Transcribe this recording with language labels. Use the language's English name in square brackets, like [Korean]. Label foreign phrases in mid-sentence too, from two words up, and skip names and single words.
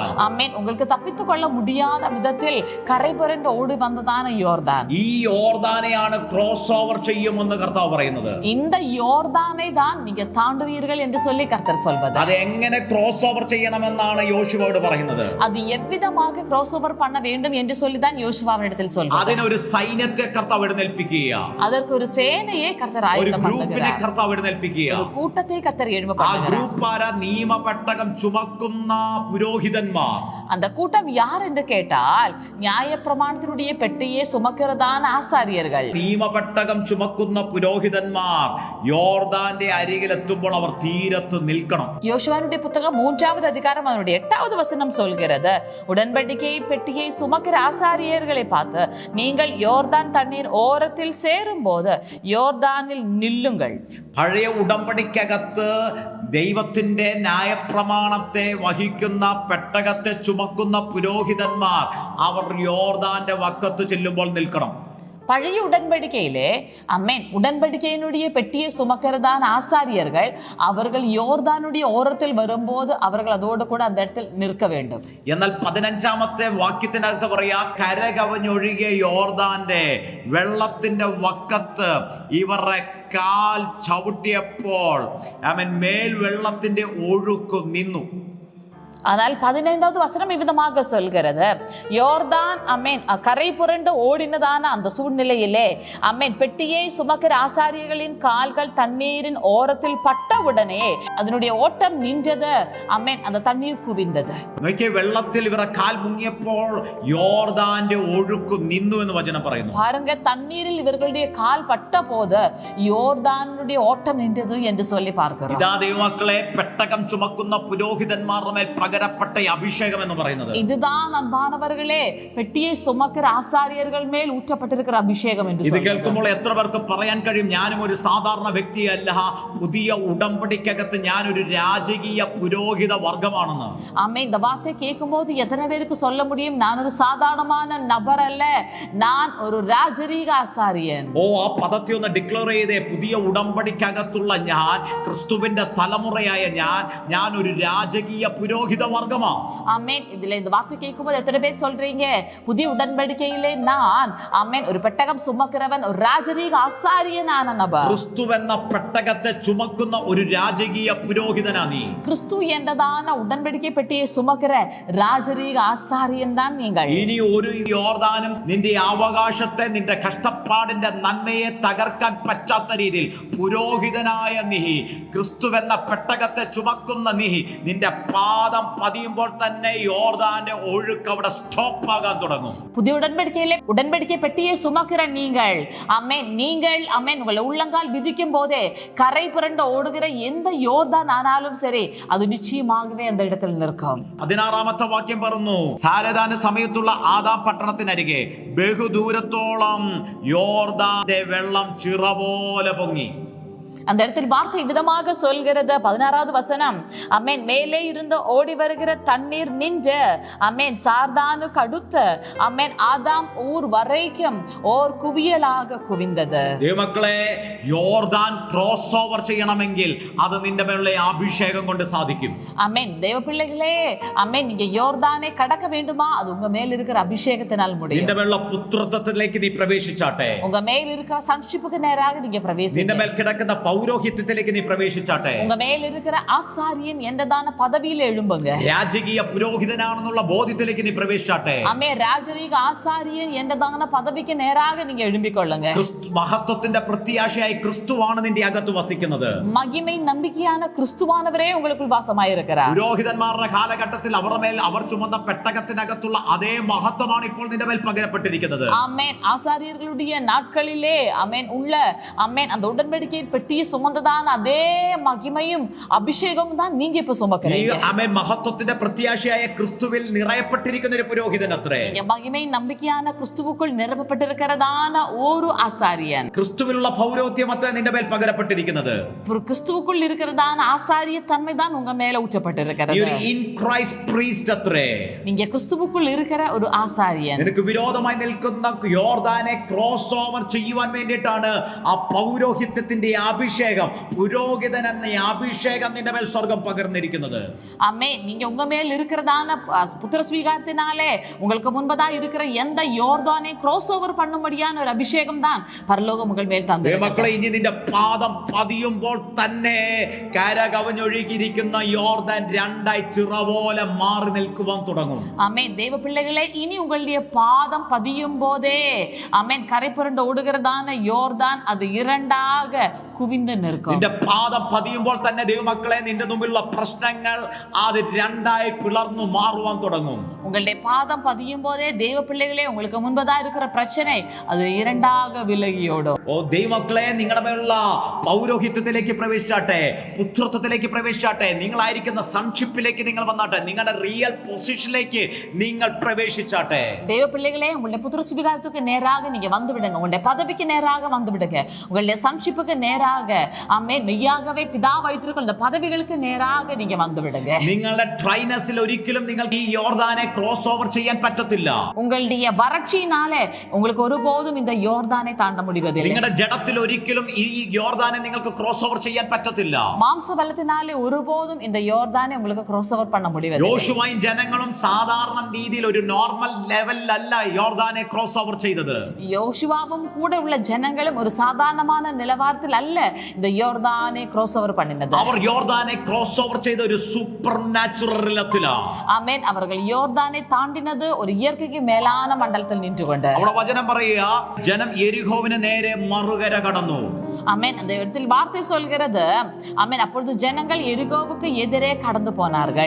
[Malayalam] ആമേൻ. [Tamil] உங்களுக்கு தப்பித்துக்கொள்ள முடியாத விதத்தில் கரை புரண்டு ஓடி வந்ததான யோர்தான். [Malayalam] ഈ യോർദാനെയാണ് [English] cross over [Malayalam] ചെയ്യുമെന്ന് കർത്താവ് പറയുന്നത്. [Tamil] இந்த யோர்தானை தான் நீங்க தாண்டுவீர்கள் என்று சொல்லி கர்த்தர் சொல்வது. [Malayalam] അത് എങ്ങനെ [English] cross over [Malayalam] ചെയ്യണമെന്നാണ് യോശുവയോട് പറയുന്നത്. [Tamil] அது எவ்விதமாக [English] cross over [Tamil] பண்ண வேண்டும் என்று சொல்லி தான் யோசுவாவினிடத்தில் சொல்வது. [Malayalam] അതിനൊരു സൈന്യത്തെ കർത്താവ് എഴുന്നേൽപ്പിക്കുക, [Tamil] அதற்கு ஒரு சேனையை கர்த்தர் [Malayalam] ഒരു ആയുധം ഗ്രൂപ്പിനെ കർത്താവ് എഴുന്നേൽപ്പിക്കുക. [Tamil] ஒரு கூட்டத்தை கர்த்தர் ആ [Malayalam] എഴുന്നേൽപ്പിക്കുക. ഗ്രൂപ്പ് ആരാ? നിയമപെട്ടകം ചുമക്കുന്ന പുരോഹിതന്മാർ. [Tamil] அந்த கூட்டம் யார் என்று கேட்டால் நியாயப்பிரமாணத்தினுடைய பெட்டியை சுமக்கிறதான ஆசாரியர்கள். [Malayalam] നിയമപെട്ടകം ചുമക്കുന്ന പുരോഹിതന്മാർ യോർദാന്റെ അരികിലെത്തുമ്പോൾ അവർ തീരത്ത് നിൽക്കണം. [Tamil] யோசுவாவுடைய புத்தகம் 3வது அதிகாரம் அதனுடைய 8வது வசனம் சொல்கிறது, உடன்படிக்கை பெட்டியை சுமக்கிற ஆசாரியர்களை பார்த்து நீங்கள் யோர்தான் தண்ணீர் ஓரத்தில் சேரும் போது யோர்தானில் நில்லுங்கள். [Malayalam] പഴയ ഉടമ്പടിക്കകത്ത് ദൈവത്തിന്റെ ന്യായപ്രമാണത്തെ വഹിക്കുന്ന പെട്ടകത്തെ ചുമക്കുന്ന പുരോഹിതന്മാർ അവർ യോർദാന്റെ വക്കത്ത് ചെല്ലുമ്പോൾ നിൽക്കണം. [Tamil] பழைய உடன்படிக்கையிலே அம்மேன் உடன்படிக்கையினுடைய பெட்டியை சுமக்கிறதான ஆசாரியர்கள் அவர்கள் யோர்தானுடைய ஓரத்தில் வரும்போது அவர்கள் அதோடு கூட அந்த இடத்தில் நிற்க வேண்டும். [Malayalam] എന്നാൽ 15ാമത്തെ വാക്യത്തിനകത്ത് പറയാ, കരകവഞ്ഞൊഴുകിയ യോർദാന്റെ വെള്ളത്തിന്റെ വക്കത്ത് ഇവരുടെ കാൽ ചവിട്ടിയപ്പോൾ മേൽ വെള്ളത്തിന്റെ ഒഴുക്ക് നിന്നു. [Tamil] ஆனால் 15வது வசனம் இவ்விதமாக சொல்கிறது, யோர்தான் அம்மேன் கரை புரண்டு ஓடினதான அந்த சூழ்நிலையிலே அம்மேன் பெட்டியை சுமக்கிற ஆசாரியர்களின் கால்கள் தண்ணீரின் ஓரத்தில் பட்டவுடனே அதனுடைய ஓட்டம் நின்றது. அம்மேன் அந்த தண்ணீர் குவிந்தது. [Malayalam] വെള്ളത്തിൽ ഇവരുടെ കാൽ മുങ്ങിയപ്പോൾ യോർദാന്റെ ഒഴുക്ക് നിന്നു എന്ന് വചനം പറയുന്നു. [Tamil] பாருங்க, தண்ணீரில் இவர்களுடைய கால் பட்ட போது யோர்தானுடைய ஓட்டம் நின்றது என்று சொல்லி பார்க்கிறோம். [Malayalam] ഇതാ ദൈവമക്കളെ, പെട്ടകം ചുമക്കുന്ന പുരോഹിതന്മാരുടെ മേൽ പകരപ്പെട്ട അഭിഷേകം എന്ന് പറയുന്നത്. [Tamil] இதுதான் அன்பானவர்களே, பெட்டியை சுமக்கிற ஆசாரியர்கள் மேல் ஊற்றப்பட்டிருக்கிற அபிஷேகம் என்று [Malayalam] ഇത് [Tamil] சொல்கிறது. [Malayalam] കേൾക്കുമ്പോൾ എത്ര പേർക്ക് പറയാൻ കഴിയും, ഞാനും ഒരു സാധാരണ വ്യക്തിയല്ല, പുതിയ ഉടമ്പടിക്കകത്ത് ഞാനൊരു രാജകീയ പുരോഹിത വർഗമാണെന്ന്. [Tamil] ஆமே, இந்த வார்த்தை கேட்கும்போது எத்தனை பேருக்கு சொல்ல முடியும், நான் ஒரு சாதாரணமான நபர் அல்ல, நான் ஒரு ராஜரீக ஆசாரியன். [Malayalam] ഓ, ആ പദത്തെ ഒന്ന് ഡിക്ലെയർ ചെയ്തേ. പുതിയ ഉടമ്പടിക്കകത്തുള്ള ഞാൻ, ക്രിസ്തുവിന്റെ തലമുറയായ ഞാൻ ഒരു രാജകീയ പുരോഹിത വർഗമാ. [Tamil] ஆமென். இதுல இந்த வார்த்தை கேட்கும்போது எத்தனை பேர் சொல்றீங்க, புதிய உடன்படிக்கையிலே நான் ஆமென் ஒரு பெட்டகம் சுமக்கிறவன், ஒரு ராஜரீக ஆசாரியனான நபர். [Malayalam] ക്രിസ്തു എന്ന പെട്ടകത്തെ ചുമക്കുന്ന ഒരു രാജകീയ പുരോഹിതനാ നീ. [Tamil] கிறிஸ்து என்றதான உடன்படிக்கை பெட்டியை சுமக்கிற ராஜரீக ஆசாரியன் தான் நீங்கள். [Malayalam] ഇനി ഒരു യോർദാനും നിന്റെ അവകാശത്തെ, നിന്റെ കഷ്ടപ്പാടിന്റെ നന്മയെ തകർക്കാൻ പറ്റാത്ത രീതിയിൽ പുരോഹിതനായ നീ, ക്രിസ്തുവെന്ന പെട്ടകത്തെ ചുമക്കുന്ന നീ, നിന്റെ പാദം പതിയുമ്പോൾ തന്നെ യോർദാന്റെ ഒഴുക്ക് അവിടെ സ്റ്റോപ്പ് ആകാൻ തുടങ്ങും. [Tamil] புதிய உடன்படிக்கை பெட்டியை சுமக்கிற நீங்கள் ஆமென், நீங்கள் ஆமென் உங்களை உள்ளங்கால் விதிக்கும் போதே கரை புரண்டு ஓடுகிற எந்த யோர்தான் ஆனாலும் சரி, அது நிச்சயமாகவே அந்த இடத்தில் நிற்கும். [Malayalam] 16ാമത്തെ വാക്യം പറഞ്ഞു, സാരദാന സമയത്തുള്ള ആദാം പട്ടണത്തിനരികെ ബഹുദൂരത്തോളം യോർദാന്റെ വെള്ളം ചിറ പോലെ പൊങ്ങി. [Tamil] அந்த இடத்தில் வார்த்தை விதமாக சொல்கிறது, 16வது வசனம், அமேன், மேலே இருந்து ஓடி வருகிற தண்ணீர் நின்று அமேன் சார்தானுக்கு அடுத்து அமேன் ஆதாம் ஊர் வரைக்கும் ஓர் குவியலாக குவிந்தது. [Malayalam] ദൈവമക്കളെ, യോർദാൻ [English] cross over [Malayalam] ചെയ്യണമെങ്കിൽ അത് നിന്റെ മേലുള്ള അഭിഷേകം കൊണ്ട് സാധിക്കും. [Tamil] அமேன். தேவ பிள்ளைகளே, அமேன், நீங்க யோர்தானை கடக்க வேண்டுமா, அது உங்க மேல் இருக்கிற அபிஷேகத்தினால் முடியும். [Malayalam] നിന്റെ മേലുള്ള പുത്രത്വത്തിലേക്ക് നീ പ്രവേശിച്ചാട്ടെ. [Tamil] உங்க மேல் இருக்கிற சன்ஷிப்புக்கு நேராக நீங்க பிரவேசிங்க. [Malayalam] നിന്റെ മേൽ കിടക്കുന്ന പൗരോഹിത്യത്തിലേക്ക് നീ പ്രവേശിച്ചാട്ടെ. [Tamil] உங்க மேல் இருக்கிற ஆசாரியன் என்றதான பதவியில எழும்புங்க. [Malayalam] രാജകീയ പുരോഹിതനാണെന്നുള്ള ബോധ്യത്തിലേക്ക് നീ പ്രവേശിച്ചാട്ടെ. [Tamil] ஆமே, ராஜரீக ஆசாரியன் என்றதான பதவிக்கு நேராக நீங்க எழும்பிக்கொள்ளுங்க. [Malayalam] മഹത്വത്തിന്റെ പ്രത്യാശയായി ക്രിസ്തുവാണ് നിന്റെ അകത്ത് വസിക്കുന്നത്. [Tamil] மகிமை நம்பிக்கையான கிறிஸ்துவானவரே உங்களுக்குள் வாசமாயிருக்கிறார். [Malayalam] പുരോഹിതന്മാരുടെ കാലഘട്ടത്തിൽ അവരുടെ മേൽ അവർ ചുമന്ന പെട്ടകത്തിനകത്തുള്ള അതേ മഹത്വമാണ് ഇപ്പോൾ നിന്റെ മേൽ പകരപ്പെട്ടിരിക്കുന്നത്. [Tamil] ஆமென். ஆசாரியர்களுடைய நாட்களிலே ஆமென் உள்ள ஆமென் அந்த உடன்படிக்கை பெட்டியை சுமந்ததான அதே மகிமையும் அபிஷேகமும் தான் நீங்க இப்ப சுமக்கிறீங்க. [Malayalam] ആമേൻ. മഹത്വത്തിന്റെ പ്രത്യാശയായ ക്രിസ്തുവിൽ നിറയപ്പെട്ടിരിക്കുന്ന ഒരു പുരോഹിതൻ അത്രേ. [Tamil] நீங்க மகிமை நம்பிக்கையான கிறிஸ்துவுக்குள் நிரப்பப்பட்டிருக்கிறதான ஒரு ஆசாரியன். [Malayalam] ക്രിസ്തുവിലുള്ള പൗരോഹിത്യം അത്രേ നിന്റെ മേൽ പകരപ്പെട്ടിരിക്കുന്നത്. [Tamil] கிறிஸ்துவுக்குள் இருக்கிறதான ஆசாரிய தன்மை தான் உங்க மேல ஊற்றப்பட்டிருக்கிறது. [English] in Christ priest അത്രേ. [Tamil] நீங்க கிறிஸ்துவுக்குள் இருக்கிற ஒரு ஆசாரியன். [Malayalam] നിനക്ക് വിരോധമായി നിൽക്കുന്ന യോർദാനെ ക്രോസ് ഓവർ ചെയ്യുവാൻ വേണ്ടിയിട്ടാണ് ആ പൗരോഹിത്യത്തിന്റെ അഭിഷേകം അഭിഷേകം, പുരോഹിതൻ എന്ന ഈ അഭിഷേകം നിന്റെ മേൽ സ്വർഗം പകർന്നിരിക്കുന്നത്. [Tamil] ஆமே, நீங்க உங்க மேல் இருக்கிறதான புத்திர ஸ்வீகாரத்தினாலே உங்களுக்கு முன்பதா இருக்கிற எந்த யோர்தானை [English] cross over [Tamil] பண்ணும்படியான ஒரு அபிஷேகம் தான் பரலோகம் உங்கள் மேல் தந்தது. [Malayalam] മക്കളെ, ഇനി നിന്റെ പാദം പതിയുമ്പോൾ തന്നെ കരകവിഞ്ഞൊഴുകിയിരിക്കുന്ന യോർദാൻ രണ്ടായി ചിറ പോലെ മാറി നിൽക്കുവാൻ തുടങ്ങും. [Tamil] ஆமென். தேவ பிள்ளைகளே, இனி உங்களுடைய பாதம் பதியும் போதே ஆமென், கரை புரண்டு ஓடுகிறதான யோர்தான் அது இரண்டாக குவிந்து நிற்கும். [Malayalam] നിന്റെ പാദം പതിയുമ്പോൾ തന്നെ ദൈവമക്കളെ, നിന്റെ മുമ്പിലുള്ള പ്രശ്നങ്ങൾ അത് രണ്ടായി പിളർന്നു മാറുവാൻ തുടങ്ങും. [Tamil] உங்களுடைய பாதம் பதியும் போதே தேவ பிள்ளைகளே, உங்களுக்கு முன்பதா இருக்கிற பிரச்சனை அது இரண்டாக விலகியோடும். [Malayalam] ഓ ദൈവമക്കളെ, നിങ്ങളുടെ മേലുള്ള പൗരോഹിത്യത്തിലേക്ക് പ്രവേശിച്ചാട്ടെ, പുത്രത്വത്തിലേക്ക് പ്രവേശിച്ചാട്ടെ, നിങ്ങളായിരിക്കുന്ന സൺഷിപ്പിലേക്ക് നിങ്ങൾ വന്നാട്ടെ, നിങ്ങളുടെ [English] real positionilekku [Malayalam] നിങ്ങൾ പ്രവേശിച്ചാട്ടെ. [Tamil] தேவ பிள்ளைகளே, உங்களுடைய புத்திர சுவிகாரத்துக்கு நேராக நீங்க வந்து விடுங்க. உங்களுடைய பதவிக்கு நேராக வந்து விடுங்க. உங்களுடைய சன்ஷிப்புக்கு நேராக ஆமென், மெய்யாகவே பிதா வைத்திருக்கிற இந்த பதவிகளுக்கு நேராக நீங்க வந்து விடுங்க. [Malayalam] നിങ്ങളുടെ ട്രൈനസിൽ ഒരിക്കലും നിങ്ങൾക്ക് ഈ യോർദാനെ [English] cross over [Malayalam] ചെയ്യാൻ പറ്റത്തില്ല. [Tamil] உங்களுடைய வறட்சியினாலே உங்களுக்கு ஒருபோதும் இந்த யோர்தானை தாண்ட முடிவதில்லை. [Malayalam] നിങ്ങളുടെ ജഡത്തിൽ ഒരിക്കലും ഈ യോർദാനെ നിങ്ങൾക്ക് [English] cross over [Malayalam] ചെയ്യാൻ പറ്റത്തില്ല. [Tamil] மாம்ச பலத்தினாலே ஒருபோதும் இந்த யோர்தானை உங்களுக்கு [English] cross over [Tamil] பண்ண முடிவதில்லை. [Malayalam] യോശുവയും ജനങ്ങളും സാധാരണ രീതിയിൽ ഒരു [English] normal levelilalla [Malayalam] യോർദാനെ [English] cross over [Malayalam] ചെയ്തത്. [Tamil] யோசுவாவும் கூட உள்ள ஜனங்களும் ஒரு சாதாரணமான நிலவரத்தில் அல்ல இந்த யோர்தானை [English] cross over [Tamil] பண்ணினது. [Malayalam] അവർ യോർദാനെ [English] cross over [Malayalam] ചെയ്ത ഒരു [English] super natural realmilaanu. [Malayalam] ആമേൻ. [Tamil] அவர்கள் யோர்தானை தாண்டினது ஒரு ഇയற்கைக்கு மேலான மண்டலத்தில் நின்றுகொண்டு. [Malayalam] അവിടെ വചനം പറയുക, ജനം യെരിഹോവിന് നേരെ മറുകര കടന്നു. ആമേൻ. [Tamil] அந்த இடத்தில் வார்த்தை சொல்கிறது, ஆமென், அப்பொழுது ஜனங்கள் எரிகோவுக்கு எதிரே கடந்து போனார்கள்.